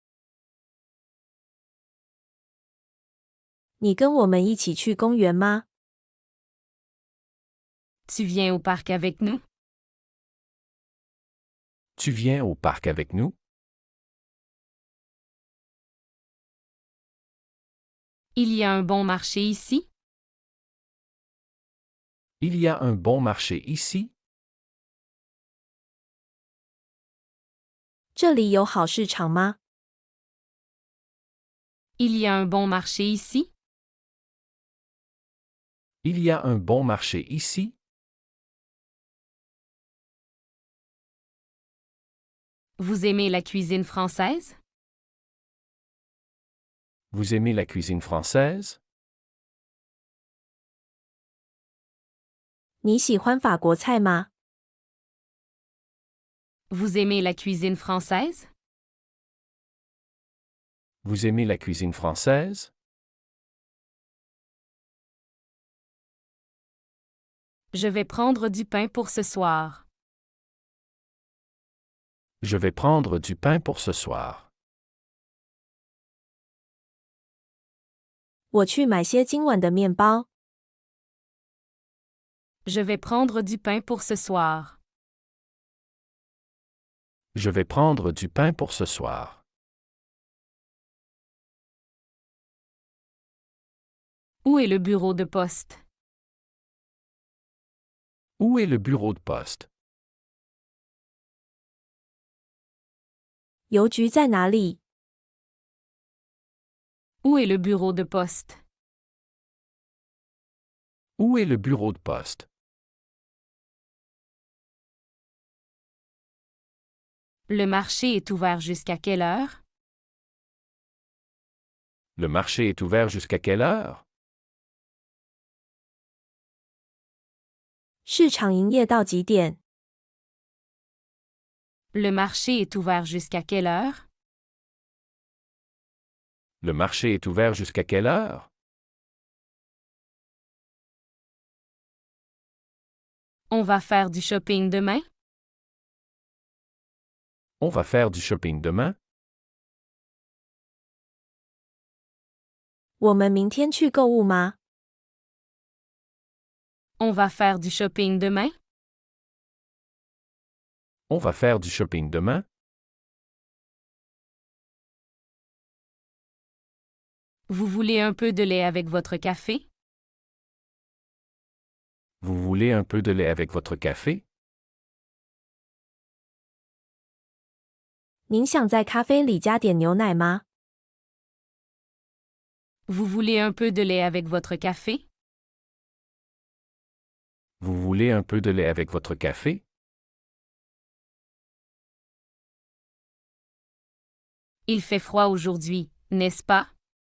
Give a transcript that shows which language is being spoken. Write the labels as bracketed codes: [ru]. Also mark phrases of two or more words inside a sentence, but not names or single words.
[zh] 你跟我们一起去公园吗？ [fr] Tu viens au parc avec nous? Tu viens au parc avec nous? Il y a un bon marché ici? Il y a un bon marché ici? [zh] 这里有好市场吗？ [fr] Il y a un bon marché ici? Il y a un bon marché ici? Vous aimez la cuisine française? Vous aimez la cuisine française? [zh] 你喜欢法国菜吗？ [fr] Vous aimez la cuisine française? Vous aimez la cuisine française? Je vais prendre du pain pour ce soir. Je vais prendre du pain pour ce soir. [zh] 我去买些今晚的面包。 [fr] Je vais prendre du pain pour ce soir. Je vais prendre du pain pour ce soir. Où est le bureau de poste? Où est le bureau de poste? [zh] 邮局在哪里？ [fr] Où est le bureau de poste? Où est le bureau de poste? Le marché est ouvert jusqu'à quelle heure? Le marché est ouvert jusqu'à quelle heure? [zh] 市场营业到几点？ [fr] Le marché est ouvert jusqu'à quelle heure? Le marché est ouvert jusqu'à quelle heure? On va faire du shopping demain? On va faire du shopping demain? [zh] 我们明天去购物吗？ [fr] On va faire du shopping demain? On va faire du shopping demain? Vous voulez un peu de lait avec votre café? Vous voulez un peu de lait avec votre café? [zh] 您想在咖啡里加点牛奶吗？ [fr] Vous voulez un peu de lait avec votre café? Vous voulez un peu de lait avec votre café? Il fait froid aujourd'hui, n'est-ce pas?